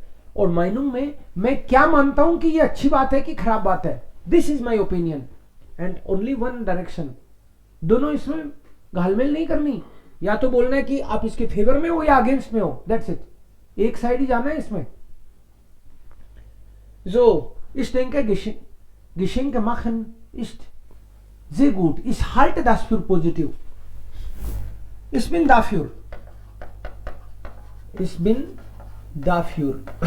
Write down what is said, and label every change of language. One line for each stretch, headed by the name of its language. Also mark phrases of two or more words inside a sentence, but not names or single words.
Hindi: और माइनूम में मैं क्या मानता हूं कि ये अच्छी बात है कि खराब बात है,
English: this is my opinion and only one direction.
Hindi: दोनों इसमें घालमेल नहीं करनी. या तो बोलना है कि आप इसके फेवर में हो या अगेंस्ट में हो,
English: that's it.
Hindi: एक साइड ही जाना है इसमें.
German: So, ich denke, Geschenke machen ist sehr gut. Ich halte das für positiv. Ich bin dafür. Ich bin dafür.